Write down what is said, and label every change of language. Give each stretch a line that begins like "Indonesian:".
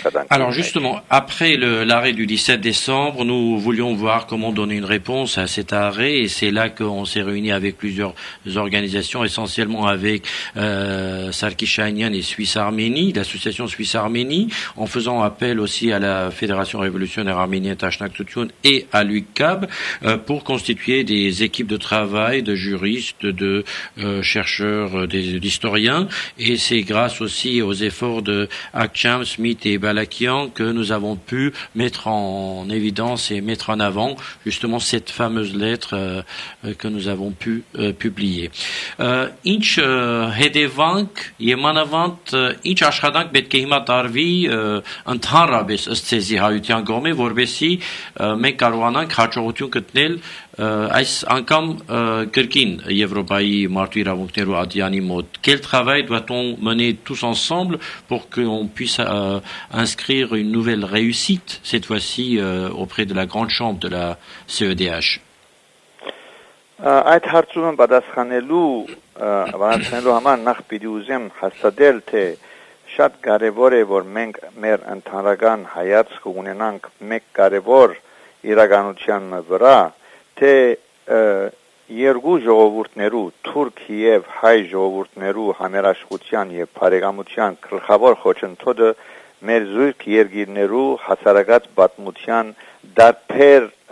French: Alors justement, après l'arrêt du 17 décembre, nous voulions voir comment donner une réponse à cet arrêt et c'est là qu'on s'est réunis avec plusieurs organisations, essentiellement avec Sarkissian et Suisse Arménie, l'association Suisse Arménie, en faisant appel aussi à la Fédération révolutionnaire arménienne Tashnak Tutun et à l'UQAB pour constituer des équipes de travail, de juristes, de chercheurs des historiens, et c'est grâce aussi aux efforts de Akcham, Smith et Balakian que nous avons pu mettre en évidence et mettre en avant justement cette fameuse lettre que nous avons pu publier.
Armenian: Ինչ հետևանք եւ մանավանդ ինչ աշխատանք պետք է հիմա տարվի ընդհանրապես ըստ ցեզի հայության կողմէ, որովհետեւ մենք կարողանանք հաջողություն գտնել այս անգամ կրկին Եվրոպայի մարդու իրավունքներու ադյանի մոտ.
French: Quel travail doit-on mener tous ensemble pour qu'on puisse inscrire une nouvelle réussite cette fois-ci auprès de la grande chambre de la CEDH?
Armenian: Այդ հարցում պատասխանելու համար նախ պիտի ուզեմ հաստատել, թե շատ կարևոր է, որ մենք մեր ընդհանրական հայացք ունենանք մեկ կարևոր իրականության վրա, թե երկու ժողովուրդներու, թուրք եւ հայ ժողովուրդներու համերաշխության եւ բարեկամության գլխավոր խոչընդոտը մեր զույգ երկիրներու հասարակած պատմության դարբեր